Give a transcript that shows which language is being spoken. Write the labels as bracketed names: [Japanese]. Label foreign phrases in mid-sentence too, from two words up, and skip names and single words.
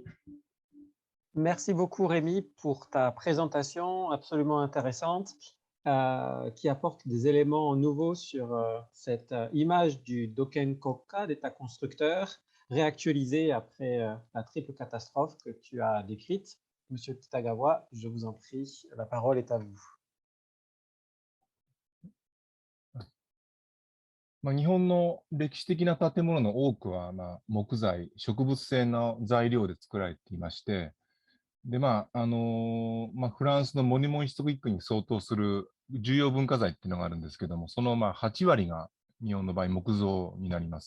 [French] Merci beaucoup Rémi pour ta présentation absolument intéressante qui apporte des éléments nouveaux sur cette image du Doken-koka d'État constructeur réactualisée après la triple catastrophe que tu as décrite. Monsieur Kitagawa, je vous en prie, la parole est à vous. [Japanese] 日本の歴史的な建物の多くは、木材、植物性の材料で作られていまして、で、フランスの [French] monument historique [Japanese] に相当する重要文化財っていうのがあるんですけども、その8割が日本の場合木造になります。